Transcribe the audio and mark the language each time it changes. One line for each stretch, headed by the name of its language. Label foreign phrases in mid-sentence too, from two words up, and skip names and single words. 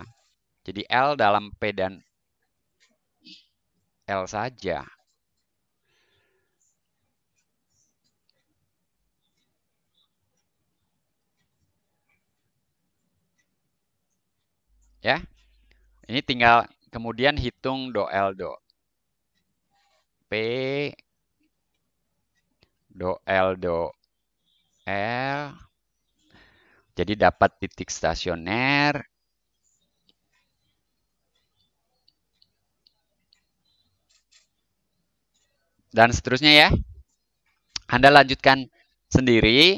Indonesian: Jadi L dalam P dan L saja. Ya. Ini tinggal kemudian hitung do L do. P do L do L. Jadi dapat titik stasioner. Dan seterusnya ya. Anda lanjutkan sendiri.